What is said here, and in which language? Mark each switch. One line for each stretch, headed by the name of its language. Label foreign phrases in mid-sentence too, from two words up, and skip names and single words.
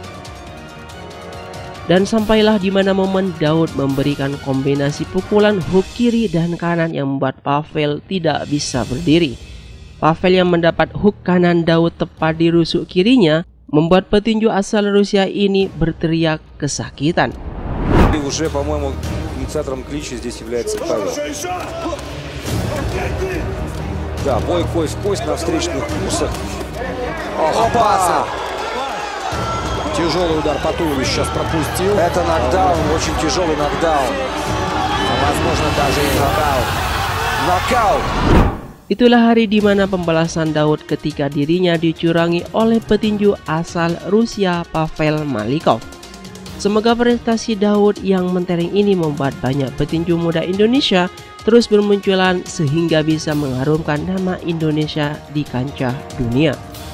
Indonesian: Dan sampailah di mana momen Daud memberikan kombinasi pukulan hook kiri dan kanan yang membuat Pavel tidak bisa berdiri. Pavel yang mendapat hook kanan Daud tepat di rusuk kirinya membuat petinju asal Rusia ini berteriak kesakitan.
Russian: Уже, по-моему, инициатором клича здесь является Павел. Да, бой кость в кость на встречных курсах. Опа! Тяжелый удар по туловищу сейчас пропустил. Это нокдаун, очень тяжелый нокдаун. Возможно, даже и нокаут. Нокаут!
Indonesian: Itulah hari di mana pembalasan Daud ketika dirinya dicurangi oleh petinju asal Rusia Pavel Malikov. Semoga prestasi Daud yang mentereng ini membuat banyak petinju muda Indonesia terus bermunculan sehingga bisa mengharumkan nama Indonesia di kancah dunia.